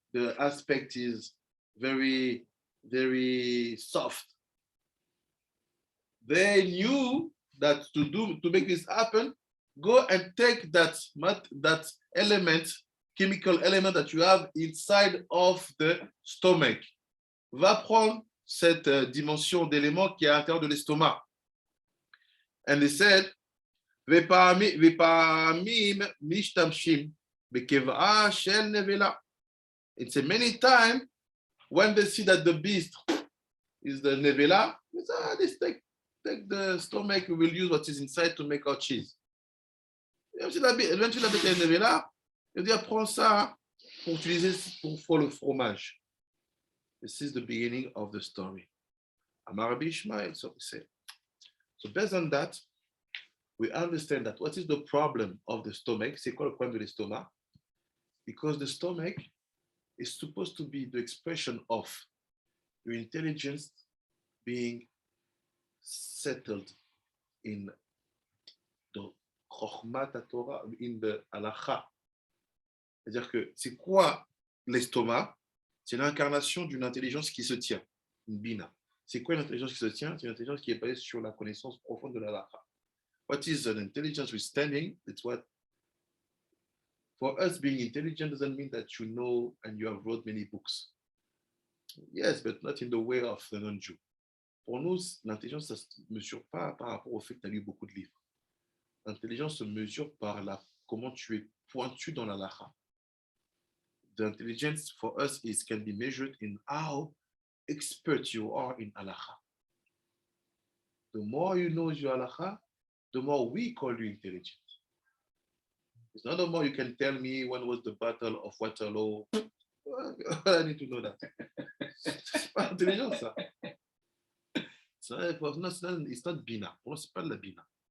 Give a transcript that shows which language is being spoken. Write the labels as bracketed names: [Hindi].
[English] The aspect is very, very soft. They knew that to make this happen, go and take that element, chemical element that you have inside of the stomach. [French] Va prendre cette dimension d'élément qui est à l'intérieur de l'estomac. [English] And they said, [Hebrew] Vepamim mishtamshim bekeva shel nevela. [English] It's a many times when they see that the beast is the nevela, they say, take the stomach, we will use what is inside to make our cheese. [French] Même si la bête est nevela, il dit, prends ça pour utiliser pour le fromage. [English] This is the beginning of the story. Amar Rabbi Ishmael, so we say. So based on that, we understand that what is the problem of the stomach? [French] C'est quoi le problème de l'estomac? [English] Because the stomach is supposed to be the expression of your intelligence being settled in the Chokhmat Torah, in the Halacha. [French] C'est-à-dire que c'est quoi l'estomac? C'est l'incarnation d'une intelligence qui se tient, une bina. C'est quoi une intelligence qui se tient? C'est une intelligence qui est basée sur la connaissance profonde de la halakha. [English] What is an intelligence with standing? It's what, for us, being intelligent doesn't mean that you know and you have wrote many books. Yes, but not in the way of the non-Jew. [French] Pour nous, l'intelligence, ça ne se mesure pas par rapport au fait que tu as lu beaucoup de livres. L'intelligence se mesure par comment tu es pointu dans la halakha. [English] The intelligence for us can be measured in how expert you are in halakha. The more you know your halakha, the more we call you intelligent. It's not the more you can tell me when was the battle of Waterloo. I need to know that. [French] C'est pas intelligent, ça. [English] It's not bina. [French] Pour nous, c'est pas de la bina.